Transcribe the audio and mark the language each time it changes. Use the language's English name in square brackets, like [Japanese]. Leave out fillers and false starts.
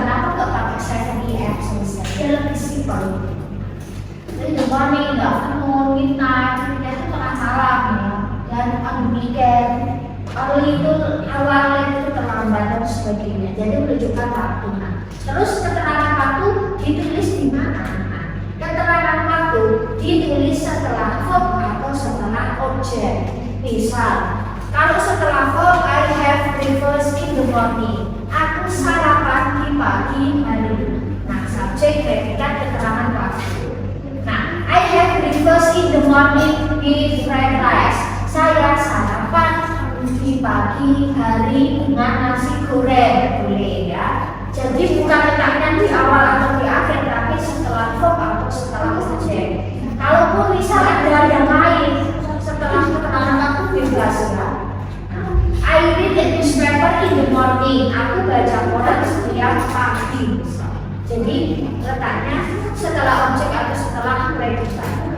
[Indonesian] Kenapa nggak pakai 7 AM selesai? Dia lebih simpel. Jadi the morning, the afternoon, midnight, itu tengah malam ya, dan on the weekend. Early itu awalnya itu terlambat dan sebagainya. Jadi menunjukkan waktu. Terus keterangan waktu ditulis di mana? Keterangan waktu ditulis setelah verb atau setelah objek. Misal, kalau setelah verb [English] I have breakfast in the morning. [Indonesian] Aku sarapan di pagi hari. Nah, subjek predikat keterangan waktu. [English] Nah, I have breakfast in the morning with fried rice. [Indonesian] Saya sarapan di pagi hari dengan nasi goreng, boleh ya. Jadi bukan letaknya di awal atau di akhir, tapi setelah verb atau setelah objek. Kalaupun misal ada yang lain setelah keterangan aku bebas ya. [English] I read the newspaper in the morning. [Indonesian] Aku baca koran setiap pagi. Jadi letaknya setelah objek atau setelah predikat.